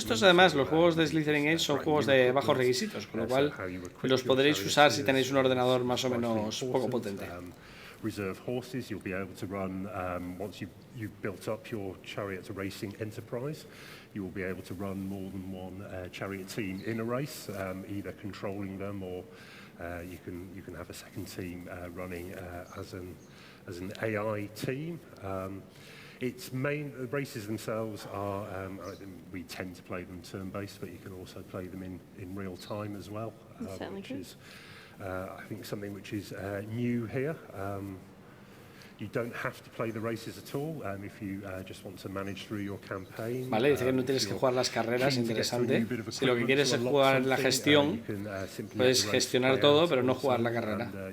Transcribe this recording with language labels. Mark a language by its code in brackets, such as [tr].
[es] Todos estos, además, los juegos de Slitherine son juegos de bajos requisitos, con lo cual los podréis usar si tenéis un ordenador más o menos poco potente. [en] Reserve horses, you'll be able to run once you've built up your chariot racing enterprise. You will be able to run more than one chariot team in a race, either controlling them or you can have a second team running as an AI team. The races themselves are we tend to play them turn-based, but you can also play them in real time as well, which is I think something which is new here. You don't have to play the races at all if you just want to manage through your campaign. [es] Vale, dice que no tienes que jugar las carreras, interesante. Si lo que quieres es jugar la gestión, puedes gestionar todo, pero no jugar la carrera.